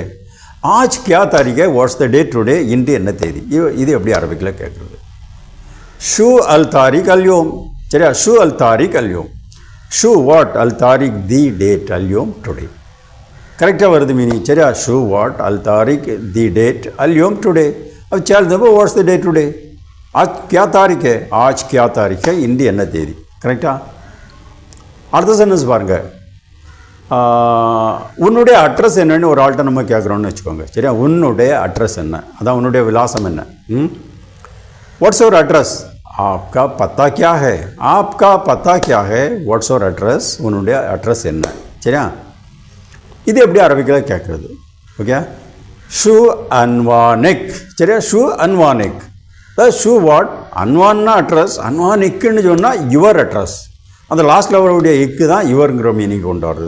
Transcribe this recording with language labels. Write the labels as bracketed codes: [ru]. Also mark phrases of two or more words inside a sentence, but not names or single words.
[hi] आज क्या तारीख है, [en] what's the date today, [ta] இன்று என்ன தேதி. இது எப்படி அரபிக்கில் கேட்குறது. [ar] شو التاريخ اليوم. [ta] சரியா. [ar] شو التاريخ اليوم. شو வாட் التاريخ [en] the date [ar] அல்யோம் டுடே. [ta] கரெக்டாக வருது மீனிங். சரியா. ஷூ வாட் [ar] التاريخ [en] the date [ta] அல்யோம் டுடே. [hi] अब चल देखो [en] what's the day today, [hi] आज क्या तारीख है, आज क्या तारीख है, [ta] இன்று என்ன தேதி. கரெக்டா. அடுத்த சென்டென்ஸ் பாருங்கள். உன்னுடைய அட்ரஸ் என்னன்னு ஒரு ஆள்கிட்ட நம்ம கேட்குறோன்னு வச்சுக்கோங்க. சரியா. உன்னுடைய அட்ரஸ் என்ன, அதான் உன்னுடைய விலாசம் என்ன. [en] what's your address, [hi] आपका पता क्या है, आपका पता क्या है, [en] what's your address, [ta] உன்னுடைய அட்ரஸ் என்ன. சரியா. இது எப்படி அரபிக்கில் கேட்குறது. ஓகே. [ar] شو عنوانك. சரியா. شو عنوانك. [ta] ஷூ வாட், அன்வான்னா அட்ரஸ், அன்வானிக்குன்னு சொன்னால் [en] your address. [ta] அந்த லாஸ்ட்டில் வரக்கூடிய இக்கு தான் யுவருங்கிற மீனிங் கொண்டு வர்றது.